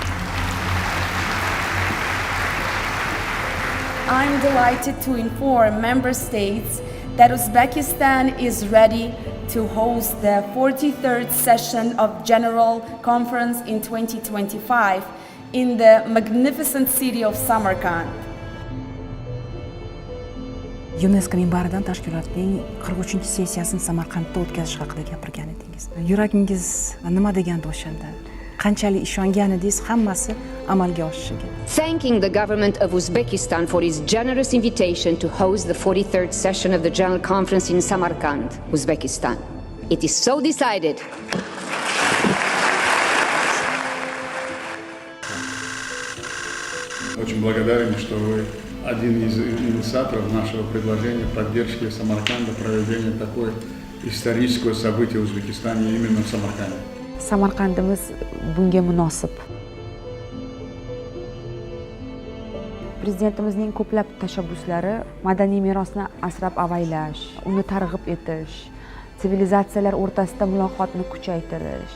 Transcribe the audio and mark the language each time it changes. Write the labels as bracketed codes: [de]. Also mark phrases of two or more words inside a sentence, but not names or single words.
[en] I'm delighted to inform member states that Uzbekistan is ready to host the 43rd session of General Conference in 2025 in the magnificent city of Samarkand. [uz] UNESCO minbaridan tashkilotning 43-sessiyasini Samarqandda o'tkazish haqida gapirgan edingiz. Yuragingiz nima degandi o'shanda? Qanchalik ishongan edingiz hammasi amalga oshishiga? [en] Thanking the government of Uzbekistan for its generous invitation to host the 43rd session of the General Conference in Samarkand, Uzbekistan. It is so decided. [ru] Очень благодарен, что вы один из инициаторов нашего предложения поддержки Самарканда, проведения такой исторического события в Узбекистане именно в Самарканде. [uz] Samarqandimiz bunga munosib. Prezidentimizning ko'plab tashabbuslari madaniy merosni asrab-avaylash, uni targ'ib etish, sivilizatsiyalar o'rtasida muloqotni kuchaytirish.